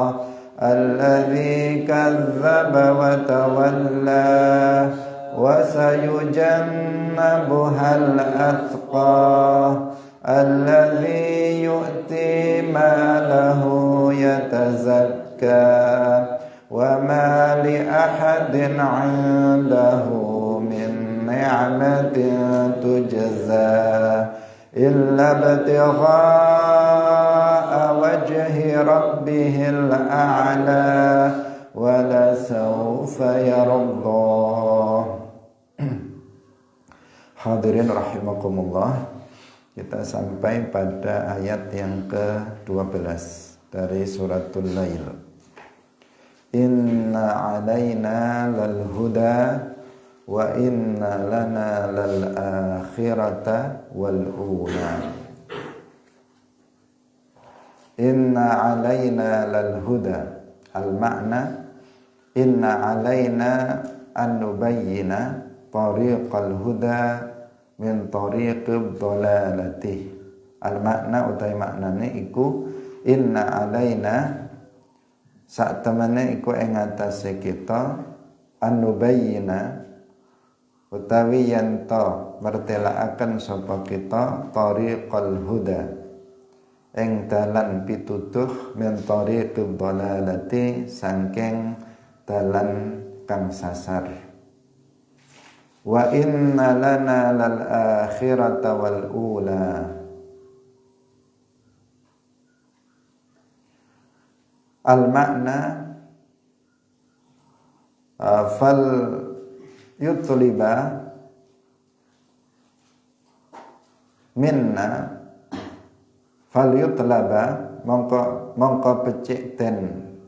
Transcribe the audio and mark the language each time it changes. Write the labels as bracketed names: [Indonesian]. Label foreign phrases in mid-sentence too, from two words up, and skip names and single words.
[Arabic] الذي كذب وتولى وسيجنبها الأتقى الذي يؤتي ماله يتزكى وما لأحد عنده من نعمة تجزى إلا ابتغاء وجه ربه الأعلى ولسوف يرضى. الحاضرين رحمكم الله, [Indonesian] kita sampai pada ayat yang ke-12 dari suratul Lail. [Arabic] إن علينا للهدى وإن لنا للآخرة والأولى. إن علينا للهدى. المعنى إن علينا أن نبين طريق الهدى من طريق الضلالة. المعنى [Javanese] utai maknane iku [Arabic] إن علينا [Javanese] sak temene iku ing atase kita anubayyina utawi yen to mertelakaken sapa kita [Arabic] طريق الهدى [Javanese] ing dalan pituduh [Arabic] من طريق الضلالة [Javanese] saking dalan kang sasar. [Arabic] وإن لنا للآخرة والأولى. المعنى فليطلب منا فليطلب [Javanese] mongko becik den